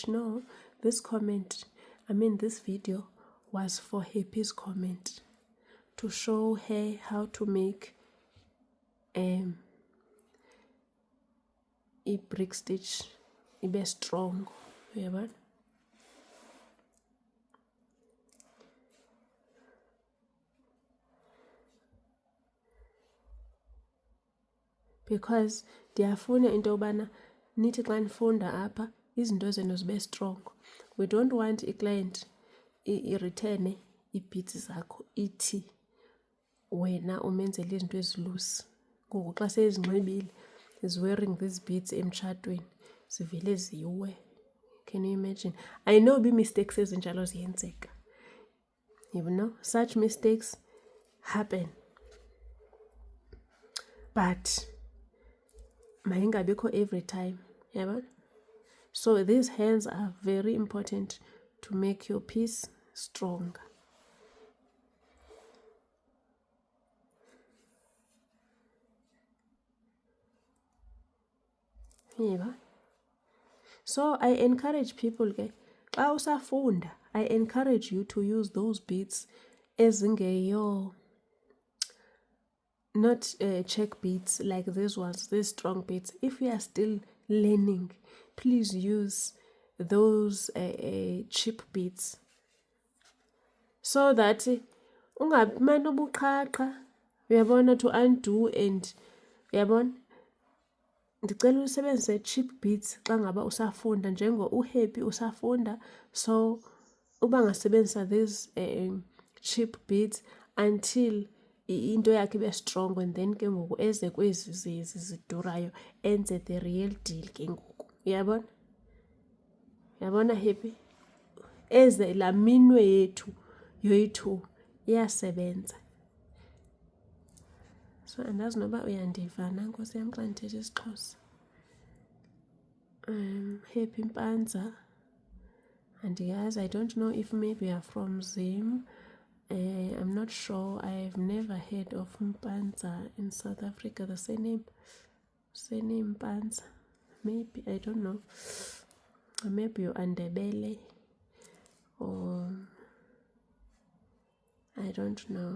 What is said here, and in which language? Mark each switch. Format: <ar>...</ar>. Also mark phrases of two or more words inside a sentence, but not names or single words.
<en>No, this video was for Happy's comment to show her how to make a brick stitch be strong.</en> <xh>Yeah, because ndiyafuna into yobana nithi xa nifunda apha izinto zenu zibe strong.</xh> <en>We don't want</en> <xh>i-client i-return ii-beads zakho ithi wena umenzele izinto ezilusi. Ngoku xa sezinxibile</xh> <en>is wearing these beads</en> <xh>emtshatweni zivele ziwe.</xh> <en>Can you imagine? I know mistakes</en> <xh>ezinjalo ziyenzeka.</xh> <en>You know, such mistakes happen. But mayingabikho every time. Yeah. So these hands are very important to make your piece strong. Yeah. So I encourage people</en> <xh>ke xa usafunda,</xh> <en>I encourage you to use those beads ezingeyo, not check beads like these ones, these strong beads. If you are still learning, please use those cheap beads so that</en> <xh>ungabimane ubuqhaqa, uyabona,</xh> <en>to undo.</en> <xh>And uyabona, ndicela usebenzise</xh> <en>cheap beads</en> <xh>xa ngaba usafunda, njengo uHappy usafunda. So uba ngasebenzisa</xh> <en>these cheap beads until</en> <xh>into yakhe ibe strong,</xh> <en>and then</en> <xh>ke ngoku eze kwezi zidurayo enze</xh> <en>the real deal</en> <xh>ke ngoku. Uyabona? Uyabona Happy? Eze laa minwe yethu yoyi-2 iyasebenza. So andazi noba uyandiva na Nkosi yam xa ndithetha isiXhosa. Happy Mpanza. Andiyazi,</xh> <en>I don't know if maybe you are from Zim. I'm not sure. I've never heard of Mpanza in South Africa. The surname Mpanza. Maybe, I don't know. Or maybe you're Ndebele. Or I don't know.</en>